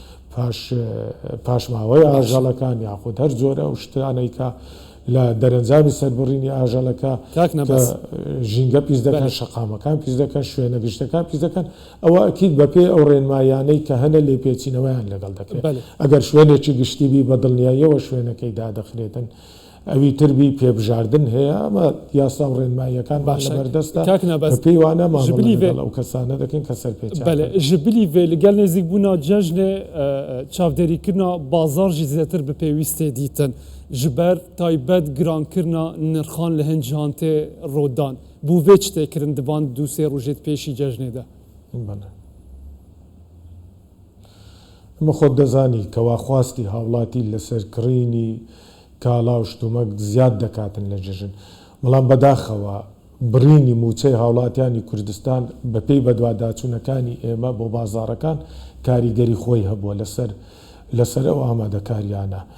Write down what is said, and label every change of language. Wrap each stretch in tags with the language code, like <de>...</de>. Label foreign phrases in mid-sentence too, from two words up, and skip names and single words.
<ckb>پاشماوەی ئاژەڵەکان یاخود هەر جۆرە ئەو شتانەی کە لە دەرەنجامی سەربڕینی ئاژەڵەکە ژینگە پیس دەکەن شەقامەکان پیس دەکەن شوێنە گشتەکان پیس دەکەن ئەوە ئەکید بەپێ ئەو ڕێنمایانەی کە هەنە لێپێچینەوەیان لەگەڵ دەکرێت ئەگەر شوێنێکی گشتیبی بە دڵنیاییەوە شوێنەکەی دادەخرێتن ئەوی تربی پێبژاردن هەیە ئەمە یاسا و ڕێنماییەکان بەردەستە پێیوانە ئەو کەسانە دەکەن کە سەرپێچ</ckb> <ku>ژبلی vê li gel nêzîkbûna cejnê çavderîkirina bazar jî zêtir bi pêwîstê dîtin ji ber taybet girankirina nirxan li hin cihan tê rodan bû vê çi tê kirin di van dû sê rojê pêşî cejnê de</ku> <ckb>ئەمە خۆت دەزانی کەوا خواستی هاوڵاتی لەسەرکڕینی کاڵا و شتومەک زیاد دەکاتن لە جژن بەڵام بەداخەوە بڕینی موچەی هاوڵاتیانی کوردستان بەپێی بەدواداچوونەکانی ئێمە بۆ بازارەکان کاریگەری خۆی هەبووە لەسەر ئەو ئامادەکاریانە</ckb>